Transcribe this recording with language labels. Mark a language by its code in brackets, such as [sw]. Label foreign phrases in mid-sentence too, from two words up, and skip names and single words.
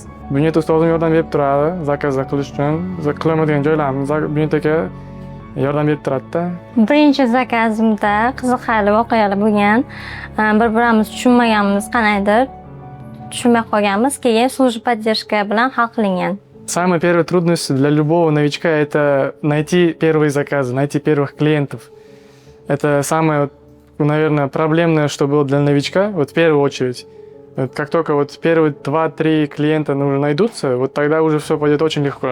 [uz] Bunyod ustozim yordam berib turadi zakazlar qilish uchun. Qilolmaydigan joylarimni Bunyod aka yordam berib turadi-da. Birinchi zakazimda qiziqarli voqealar bo'lgan. Bir-birimiz tushunmaganimiz qanaydir tushunmay qolganmiz, keyin [ru] служба поддержка [uz] bilan hal qilingan. [ru] Самая первая трудность для любого новичка – это найти первые заказы, найти первых клиентов. Это самое, наверное, проблемное, что было для новичка, вот в первую очередь. Вот как только вот первые 2-3 клиента уже найдутся, вот тогда уже все пойдет очень легко.